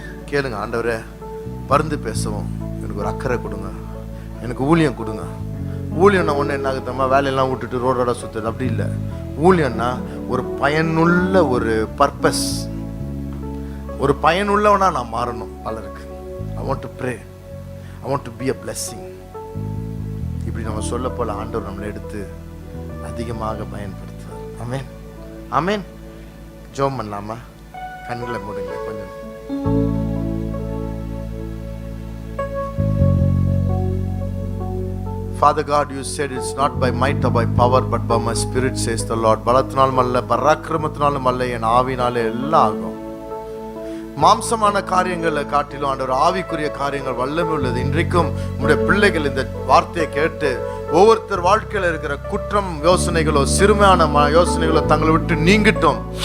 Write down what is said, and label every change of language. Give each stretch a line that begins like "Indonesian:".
Tamil: கேளுங்க, ஆண்டவரே பருந்து பேசவும் எனக்கு ஒரு அக்கறை கொடுங்க, எனக்கு ஊழியம் கொடுங்க. ஊழியம்னா ஒன்று என்ன ஆகுதுமா, வேலையெல்லாம் விட்டுட்டு ரோடோட சுத்துறது அப்படி இல்லை. ஊழியம்னா ஒரு பயனுள்ள ஒரு பர்பஸ், ஒரு பயனுள்ளவனா நான் மாறணும் பலருக்கு.
English: I want to pray, I want to be a blessing.
Tamil: இப்படி நம்ம சொல்ல போல ஆண்டவர் நம்மளை எடுத்து அதிகமாக பயன்படுத்துவார். ஆமென், ஆமென். ஜெபம் பண்ணலாமா? கண்களை மூடுங்க கொஞ்சம்.
English: Father God, you said it's not by might or by power but by my spirit, says the Lord.
Tamil: பலத்தினாலும் அல்ல, பராக்கிரமத்தினாலும் அல்ல, என் ஆவினாலே எல்லாம் ஆகும். மாம்சமான காரியங்களை காட்டிலும் ஆண்டவர் ஆவிக்குரிய காரியங்கள் வல்லமை உள்ளது. இன்றைக்கும் உங்களுடைய பிள்ளைகள் இந்த வார்த்தையை கேட்டு ஒவ்வொருத்தர் வாழ்க்கையில் இருக்கிற குற்றம் யோசனைகளோ சிறுமையான யோசனைகளோ தங்களை விட்டு நீங்கிட்டோம்.